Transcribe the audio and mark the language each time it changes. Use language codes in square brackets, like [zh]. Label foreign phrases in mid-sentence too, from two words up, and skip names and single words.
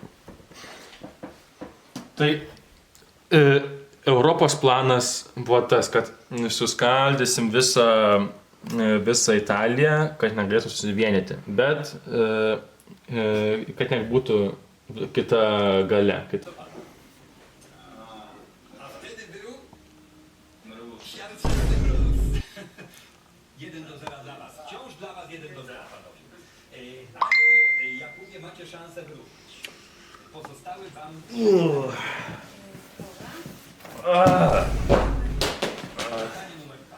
[lt] Tai Europos planas buvo tas, kad suskaldysim visą Italiją, kad negalėtų susivienyti, bet kad nebūtų kita galia. [pl] Jakubie, macie szansę wrócić. Pozostały wam... Pytanie numer 2.